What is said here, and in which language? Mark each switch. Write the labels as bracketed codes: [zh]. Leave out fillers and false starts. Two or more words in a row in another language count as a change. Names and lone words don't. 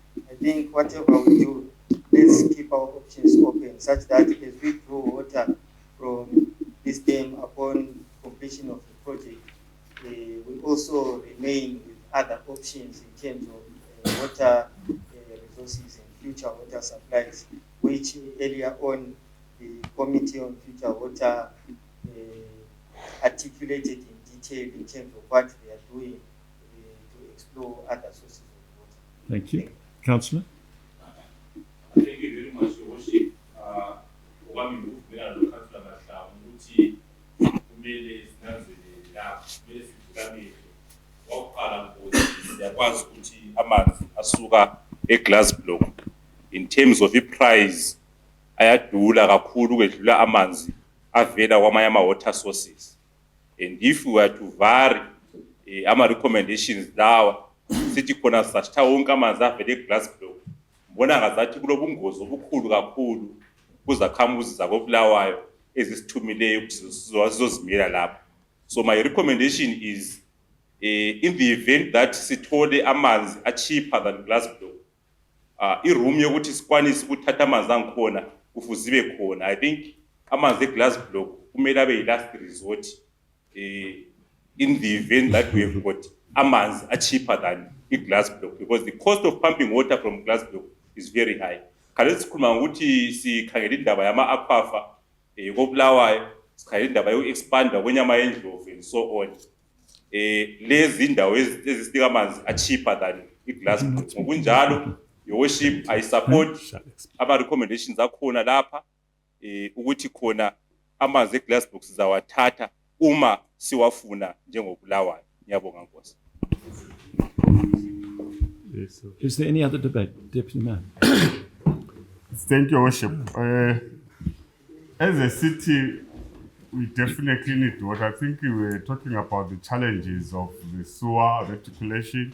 [en] I think whatever we do, let's keep our options open such that as we draw water from this dam upon completion of the project, we also remain with other options in terms of water resources and future water supplies, which earlier on the Committee on Future Water articulated in detail in terms of what they are doing to explore other sources of water. Thank you. Councillor? Thank you very much, Your Worship. [nd] Okwami ngikuvumela lo Councillor Mahlamu ukuthi kumele sinanzelele la, kumele sivukamile. Wakuqala ngokuthi siyakwazi ukuthi amanzi asuka e-glass block [en] in terms of [nd] i-price ayadula kakhulu ukwedlula amanzi avela kwamanye ama- [en] water sources. And if we were to vary [nd] ama-recommendations lawa sithi khona sasitha wonke amanzi avela e-glass block, mbona ngazathi kulobungozi obukhulu kakhulu kuzakhamuzi zakobulawayo ezisithumileyo ukuthi zizozimela lapho. [en] So my recommendation is in the event that [nd] sithole amanzi [en] cheaper than glass block, [nd] iroom yokuthi sikwanise ukuthatha amanzi angikhona kufuze ibe khona. [en] I think [nd] amanzi e-glass block kumele abe yi-last resort [en] in the event that we have got amanzi cheaper than i-glass block, because the cost of pumping water from glass block is very high. [nd] Kale sikhuluma ngokuthi sikhangela indaba yama-aquifer kobulawayo, sikhangela indaba yoku-expanda kwenyama yendlovu [en] and so on. [nd] Lezi indawo ezisinika amanzi [en] cheaper than i-glass block. [nd] Ngokunjalo, [en] Your Worship, I support [nd] ama-recommendations akhona lapha ukuthi khona amanzi e-glass block sizawathatha uma siwafuna njengobulawayo. Ngiyabonga Nkosi. [en] Is there any other debate, Deputy Mayor? Thank you, Worship. As a city, we definitely need water. I think we were talking about the challenges of the sewer reticulation.